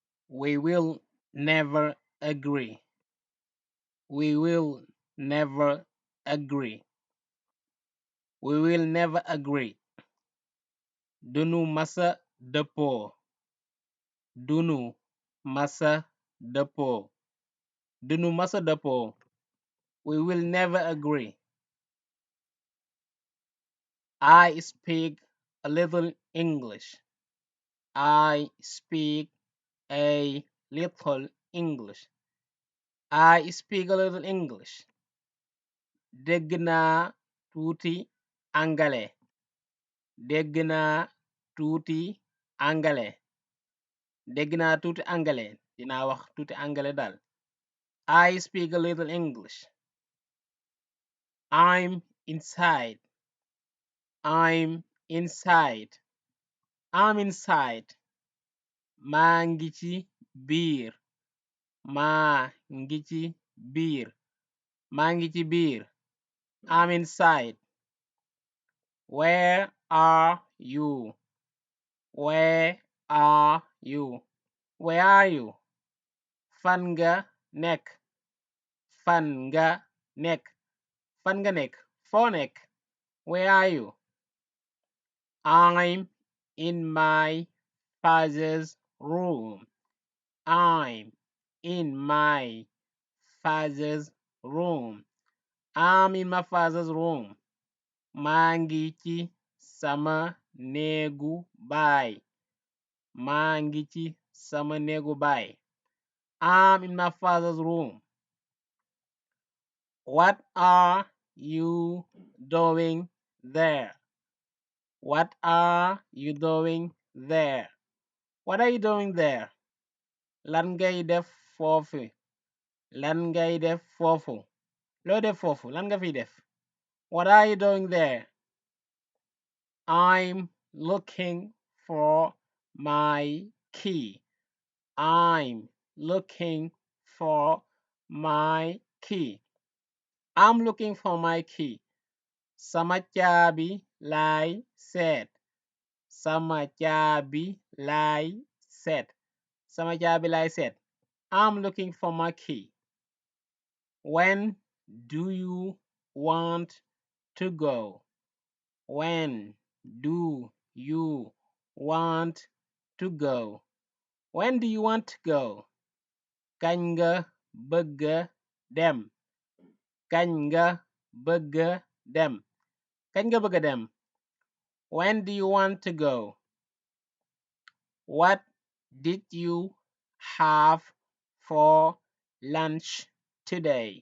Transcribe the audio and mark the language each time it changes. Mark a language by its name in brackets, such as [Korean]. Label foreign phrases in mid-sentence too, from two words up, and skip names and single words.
[English] We will never agree. We will never agree. We will never agree. [Wolof] Dunu masa dëppoo. Dunu masa dëppoo. Dunu masa dëppoo. [English] We will never agree. I speak a little English. I speak a little English. I speak a little English. [Wolof] Dégg naa tuuti angale. Dégg naa tuuti angale. Dégg naa tuuti angale. Dinaa wax tuuti angale daal. [English] I speak a little English. I'm inside. I'm inside. I'm inside. [Wolof] Maa ngi ci biir. Maa ngi ci biir. Maa ngi ci biir. [English] I'm inside. Where are you? Where are you? Where are you? [Wolof] Fan nga nekk. Fan nga nekk. Fan nga nekk. Foo nekk. [English] Where are you? I'm in my father's room. I'm in my father's room. I'm in my father's room. [Wolof] Maa ngi ci sama néegu baay. Maa ngi ci sama néegu baay. [English] I'm in my father's room. What are you doing there? What are you doing there? What are you doing there? [Wolof] Lan ngay def foofu? Lan ngay def foofu? Loo def foofu? Lan nga fi def? [English] What are you doing there? I'm looking for my key. I'm looking for my key. I'm looking for my key. [Wolof] Sama caabi laay seet. Sama caabi laay seet. Sama caabi laay seet. [English] I'm looking for my key. When do you want to go? When do you want to go? When do you want to go? [Wolof] Kañ nga bëgga dem? Kañ nga bëgga dem? Kañ nga bëgga dem? [English] When do you want to go? What did you have for lunch today?